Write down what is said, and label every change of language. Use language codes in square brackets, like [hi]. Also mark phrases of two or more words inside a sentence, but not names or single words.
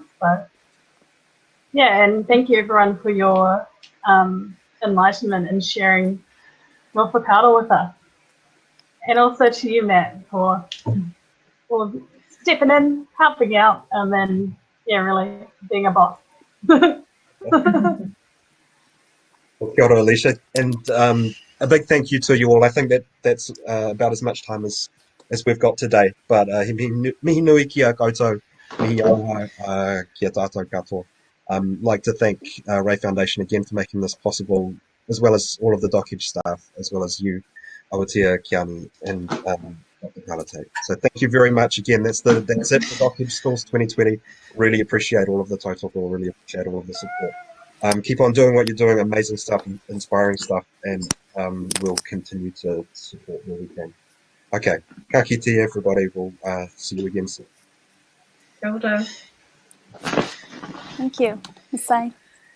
[en] So, yeah, and thank you everyone for your enlightenment and sharing your whakaaro with us. And also to you, Matt, for stepping in, helping out, and then, yeah, really being a boss. Well, [mi] kia ora, Alicia. [en] And a big thank you to you all. I think that's about as much time as we've got today. [mi] But mihi nui kia koutou, mihi aloha kia tātou katoa. [en] Like to thank Ray Foundation again for making this possible, as well as all of the Dockage staff, as well as you, Awatea Kiani, and Dr. Carla Tate. So thank you very much again. That's it for Dockage Schools 2020. Really appreciate all of the tautoko, really appreciate all of the support. Keep on doing what you're doing, amazing stuff, inspiring stuff, and we'll continue to support where we can. Okay, [mi] ka kite [en] everybody. We'll see you again soon. [mi] Kia ora. [en] Thank you. Masai.